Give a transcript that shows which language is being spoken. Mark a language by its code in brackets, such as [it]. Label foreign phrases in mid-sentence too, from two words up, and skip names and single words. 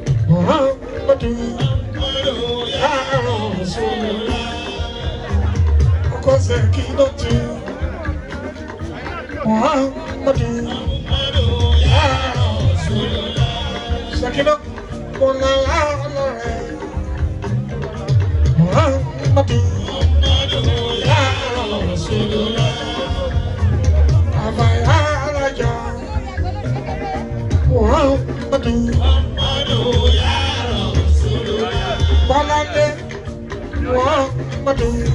[ar] محمد يا رسول الله. [yo] Ọkọ Sẹ̀kínátù. [ar] محمد يا رسول الله. [yo] Sẹ̀kínà, mo lọ láàárọ̀ rẹ̀. [ar] محمد يا رسول الله. [yo] Àbáyá alájà. Muhammadu Bọ́láńlé. [ar] Muhammadu.